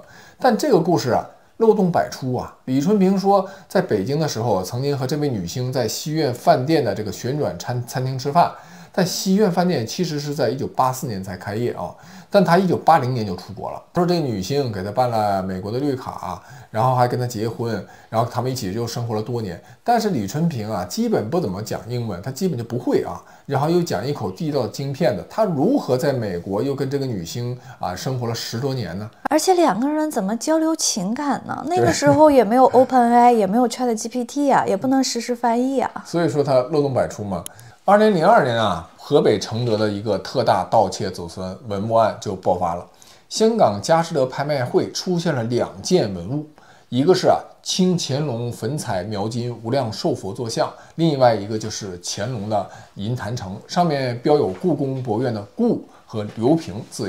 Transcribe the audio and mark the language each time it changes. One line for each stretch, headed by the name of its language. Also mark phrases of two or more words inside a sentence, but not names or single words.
Chinese: 但這個故事啊，漏洞百出啊！李春平說，在北京的時候，曾經和這位女星在西苑飯店的這個旋轉餐廳吃飯。但西苑飯店其實是在1984年才開業啊，但他1980年就出國了。他說這個女星給他辦了美國的綠卡，然後還跟他結婚，然後他們一起就生活了多年。但是李春平啊，基本不怎麼講英文，他基本就不會啊，然後又講一口地道的京片的，他如何在美國又跟這個女星啊生活了10多年呢？而且 2個人怎麼交流情感呢？那個時候也沒有 OpenAI，也沒有 ChatGPT 啊，也不能實時翻譯啊。所以說他漏洞百出嘛。2002年啊，河北承德的一個特大盜竊走私文物案就爆發了。香港佳士得拍賣會出現了2件文物，一個是清乾隆粉彩描金無量壽佛坐像，另外一個就是乾隆的銀壇城，上面標有故宮博物院的“故”和“留平”字樣。